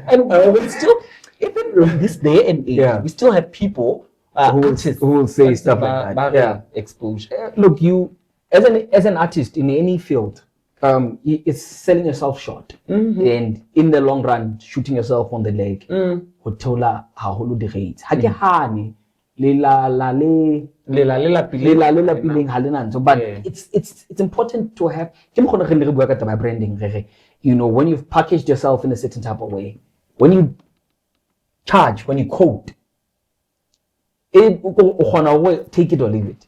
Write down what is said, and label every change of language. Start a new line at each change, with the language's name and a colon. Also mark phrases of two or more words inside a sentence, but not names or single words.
English: And we still, even this day and age, we still have people who will say stuff like that. Exposure. Look, you as an artist in any field, it's selling yourself short, and in the long run, shooting yourself on the leg.
Southern Sotho: Hotola haholo di rates.
English: Hakehane but it's important to have branding. You know, when you've packaged yourself in a certain type of way, when you charge, when you quote, take it or leave it.